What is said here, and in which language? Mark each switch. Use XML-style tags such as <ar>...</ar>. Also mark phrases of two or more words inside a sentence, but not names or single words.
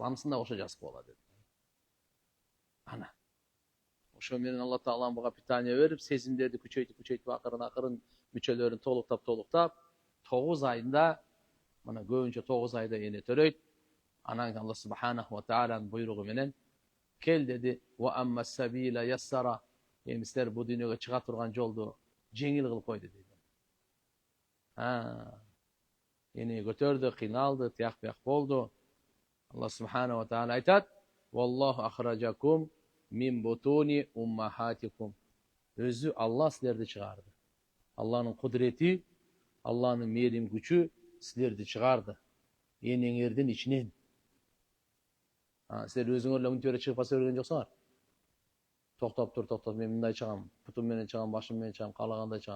<ky>Анысында ошо жазып койгула dedi. Ана. Ошо менен Алла Таала буга питание берип, сезимдерди күчөйтүп акырын мүчөлөрүн толуктап 9 айында, мына көбүнчө 9 айда эне төрөйт. Анан Алла Субханаху ва Тааlanын буйругу менен кел деди.</ky> <ar>وأما السبيل يسره.</ar> <ky>Силер бу дүйнөгө чыга турган жолду жеңил кылып койду дейт. Эне көтөрдү, кыйналды, тияк болду.</ky> <ar>Алла سبحانه وتعالى айтат: "والله أخرجكم من بطون أمهاتكم."</ar> <ky>Өзү Алла силерди чыгарды. Алланын кудурети, Алланын мээрим күчү силерди чыгарды. Энеңердин ичинен. Силер өзүңөр эле мынтип чыгып баса берген жоксуңар. Токтоп, мен мындай чыгам, путум менен чыгам, башым менен чыгам, каалагандай чыгам.</ky>